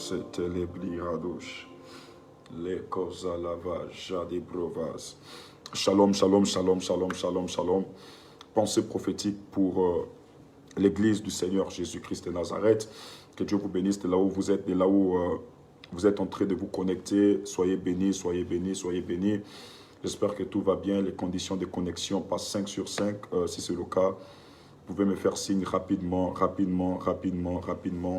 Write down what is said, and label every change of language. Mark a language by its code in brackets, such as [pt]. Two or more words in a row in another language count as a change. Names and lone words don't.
[he] telebliados. Les causa lava jadi brovas. שלום שלום שלום שלום שלום שלום, shalom, shalom. [fr] Pensée prophétique pour l'Église du Seigneur Jésus-Christ de Nazareth. Que Dieu vous bénisse de là où vous êtes, de là où vous êtes en train de vous connecter. Soyez bénis, soyez bénis, soyez bénis. J'espère que tout va bien. Les conditions de connexion passent 5 sur 5. Si c'est le cas, vous pouvez me faire signe rapidement, rapidement, rapidement, rapidement.